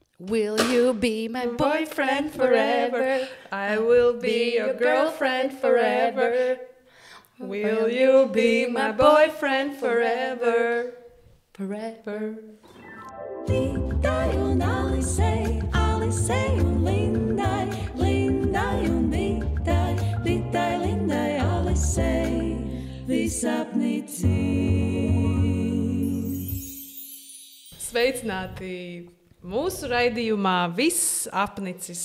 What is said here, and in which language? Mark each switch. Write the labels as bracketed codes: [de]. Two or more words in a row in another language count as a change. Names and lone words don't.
[en] Will you be my boyfriend forever? I will be your girlfriend forever. Will you be my boyfriend forever? Forever. [lv] Lindai un Alisei, Alisei un Lindai, Lindai un Lindai, Lindai, Lindai, Alisei, visapnici. Sveicināti mūsu raidījumā Viss apnicis.